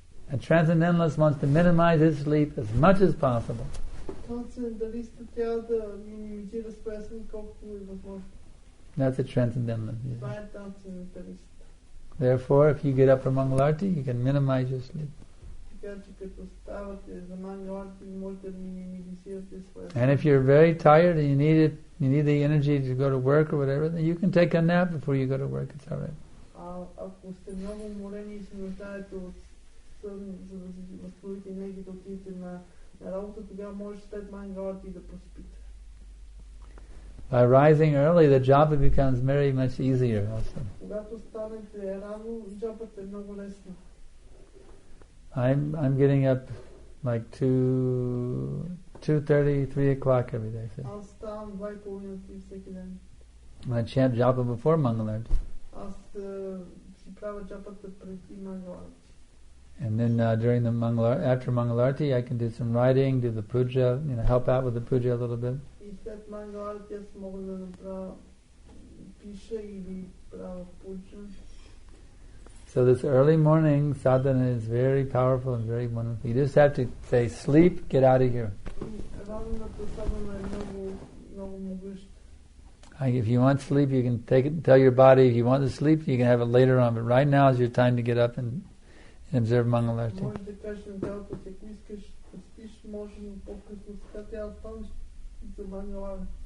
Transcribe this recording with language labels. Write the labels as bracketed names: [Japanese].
[English] A transcendentalist wants to minimize his sleep as much as possible. [Bulgarian] Трансценденталистът трябва да минимизира стреса колкото е възможно. [English] That's a transcendentalist. [Bulgarian] Това е трансценденталист. [English] Therefore, if you get up for Mangalarti, you can minimize your sleep. [Bulgarian] Така че като ставате за Мангаларти, можете да минимизирате стреса. [English] And if you're very tired and you need the energy to go to work or whatever, then you can take a nap before you go to work. It's all right. [Bulgarian] Ако сте много уморени и се нуждаете от сън, за да си възстановите енергия да отидете на работа, тогава може след Мангаларти да поспите. [English] By rising early, the japa becomes very much easier also. [Bulgarian] Когато станете рано, джапата е много лесна. [English] I'm getting up like 2:30, 3 o'clock every day. So. [Bulgarian] Аз ставам 2:30 всеки ден. [English] I chant japa before Mangalarti. [Bulgarian] Аз си правя джапата преди Мангаларти. [English] And then during the after Mangalarti, I can do some writing, do the puja, help out with the puja a little bit. [Bulgarian] И след Мангаларти аз мога да направя пиша или правя пуджа. [English] So this early morning sadhana is very powerful and very wonderful. You just have to say, sleep, get out of here. [Bulgarian] Ранната садхана е много могъща. [English] If you want sleep, you can take it. Tell your body if you want to sleep, you can have it later on. But right now is your time to get up and observe Mangalarti. [Bulgarian] Може да кажеш на тялото, ако искаш да спиш, може и по-късно. Сега трябва да станеш за Мангаларти.